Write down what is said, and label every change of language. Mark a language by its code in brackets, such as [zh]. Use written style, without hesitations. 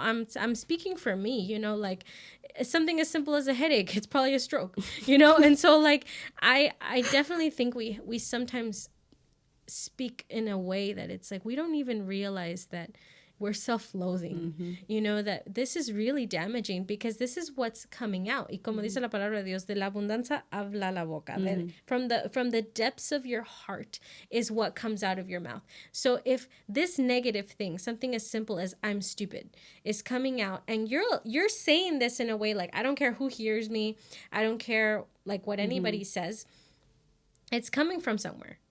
[en] I'm speaking for me, you know, like something as simple as a headache, it's probably a stroke, you know? And so like, I definitely think we sometimes speak in a way that it's like, we don't even realize that we're self-loathing. You know, that this is really damaging because this is what's coming out. [es] Y como dice la palabra de Dios, de la abundancia habla la boca. [en] From the depths of your heart is what comes out of your mouth. So if this negative thing, something as simple as I'm stupid, is coming out, and you're saying this in a way like, I don't care who hears me, I don't care like what anybody says, it's coming from somewhere.